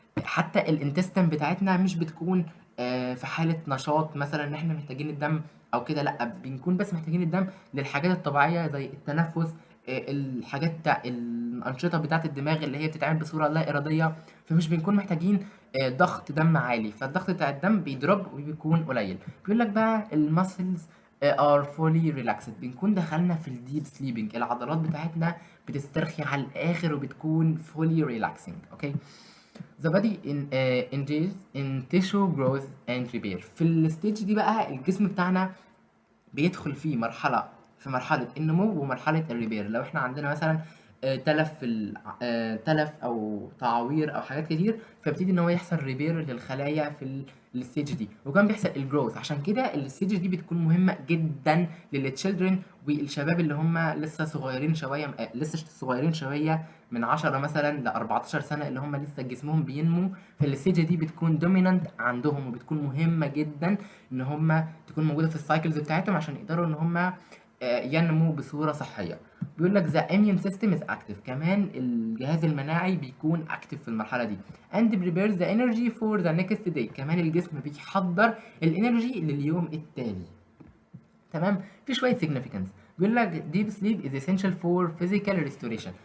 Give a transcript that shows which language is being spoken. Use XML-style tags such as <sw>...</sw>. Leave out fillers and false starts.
<ar>حتى الانتستين بتاعتنا مش بتكون في حالة نشاط مثلا ان احنا محتاجين الدم او كده، لا بنكون بس محتاجين الدم للحاجات الطبيعية زي التنفس، الحاجات بتاع الأنشطة بتاعة الدماغ اللي هي بتتعمل بصورة لا إرادية، فمش بنكون محتاجين ضغط دم عالي، فالضغط بتاع الدم بيدروب وبيكون قليل. بيقول لك بقى الماسلز</ar> <en>are fully relaxed.</en> <ar>بنكون دخلنا في الديب سليبنج، العضلات بتاعتنا بتسترخي على الآخر وبتكون</ar> <en>fully relaxing.</en> <ar>اوكي.</ar> <en>The body engages in tissue growth and repair.</en> <ar>في الستيج دي بقى الجسم بتاعنا بيدخل في مرحلة النمو ومرحلة الريبير. لو احنا عندنا مثلا تلف في تلف او تعوير او حاجات كتير، فيبتدي ان هو يحصل ريبير للخلايا في الستيج دي، وكمان بيحصل الجروث. عشان كده الستيج دي بتكون مهمة جدا للتشيلدرن والشباب اللي هم لسه صغيرين شوية، لسه صغيرين شوية من 10 مثلا ل 14 سنة، اللي هم لسه جسمهم بينمو. فالستيج دي بتكون دومينانت عندهم وبتكون مهمة جدا ان هم تكون موجوده في السايكلز بتاعتهم عشان يقدروا ان هم ينمو بصوره صحيه. بيقول لك</ar> <en>the immune system is active.</en> <ar>كمان الجهاز المناعي بيكون</ar> <en>active</en> <ar>في المرحله دي</ar> <en>and prepares the energy for the next day.</en> <ar>كمان الجسم بيحضر الانرجي لليوم التالي. تمام. في شويه significance. بيقول لك</ar> <en>deep sleep is essential for physical restoration.</en>